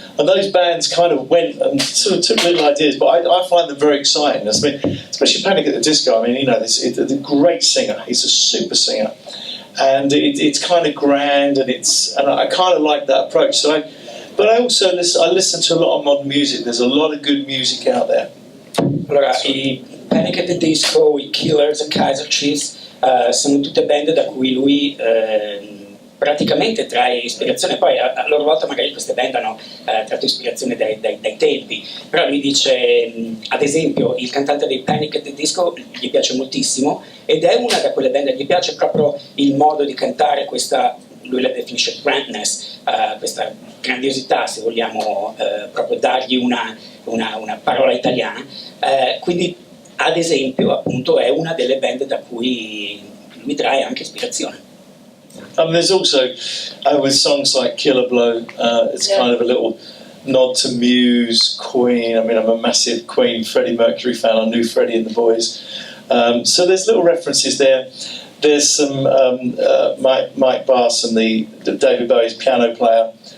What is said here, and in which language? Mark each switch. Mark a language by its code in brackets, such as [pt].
[en] And those bands kind of went and sort of took little ideas, but I find them very exciting. I mean, especially Panic at the Disco. I mean, you know, it's a great singer. He's a super singer, and it's kind of grand, and I kind of like that approach. But I also listen to a lot of modern music. There's a lot of good music out there. [it] Allora, i Panic at the Disco, i Killers, i Kaiser Chiefs sono tutte band da cui lui praticamente trae ispirazione. Poi a loro volta magari queste band hanno tratto ispirazione dai tempi, però lui dice, ad esempio, il cantante dei Panic at the Disco gli piace moltissimo ed è una da quelle band, gli piace proprio il modo di cantare, questa, lui la definisce grandness, questa grandiosità, se vogliamo proprio dargli una parola italiana, quindi ad esempio appunto è una delle band da cui lui trae anche ispirazione. [en] There's also, with songs like Killer Blow, it's kind of a little nod to Muse, Queen. I mean, I'm a massive Queen, Freddie Mercury fan. I knew Freddie and the Boys. So there's little references there. There's some Mike Barson, the David Bowie's piano player.